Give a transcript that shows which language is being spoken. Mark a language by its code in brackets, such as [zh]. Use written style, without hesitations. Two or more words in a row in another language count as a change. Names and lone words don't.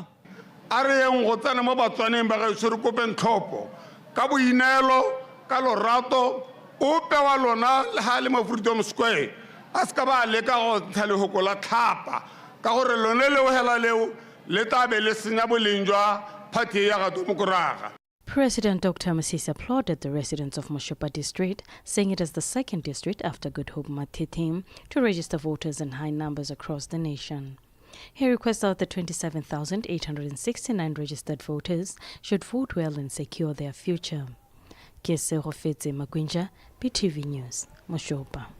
[tn] a re yeng go tsena mo batswaneng ba gaetso re kopeng tlhopho ka boineelo ka lorato ope wa lona le ga le mo Freedom Square a ska ba leka go ntsha lehoko la tlhapa ka gore lone leo hela leo le tabe le senya boleng jwa party ya ga Demokoraga. [en] President Dr. Masisi applauded the residents of Moshopa district, saying it is the second district after Good Hope Mathitim to register voters in high numbers across the nation. He requested that the 27,869 registered voters should vote well and secure their future. Kese Rofetse Magwinja, BTV News, Moshopa.